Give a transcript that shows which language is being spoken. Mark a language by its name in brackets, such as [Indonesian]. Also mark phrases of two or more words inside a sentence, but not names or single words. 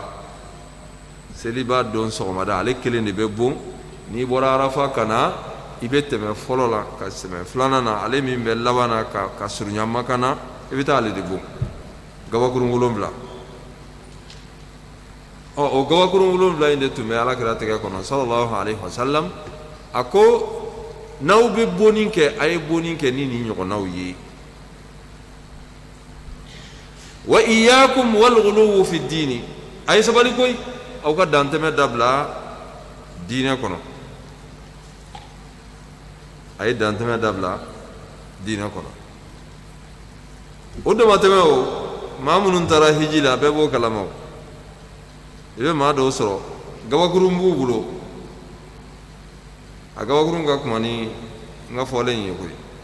[Bambara] Seliba don sɔgɔmada ale kelen de bɛ bon n'i bɔra Arafa ka na i bɛ tɛmɛ fɔlɔ la ka tɛmɛ filanan na ale min bɛ laban na ka surunya Maka na i bɛ taa ale de bon gabakurun 7. O gabakurun 7 in de tun bɛ alakira tɛgɛ kɔnɔ [Arabic] صلى الله عليه وسلم. [Bambara] A ko n'aw bɛ bonni kɛ a ye bonni kɛ ni nin ɲɔgɔnnaw ye. [Arabic] وإياكم والغلو في الدين [Bambara] a ye sabali koyi aw ka dantɛmɛ dabila diinɛ kɔnɔ. A ye dantɛmɛ dabila diinɛ kɔnɔ. O damatɛmɛ o maa minnu taara hiji la bɛɛ b'o kalama o. I bɛ maa dɔw sɔrɔ gabakurun b'u bolo a gabakurun ka kuma ni n ka fɔlen ye koyi.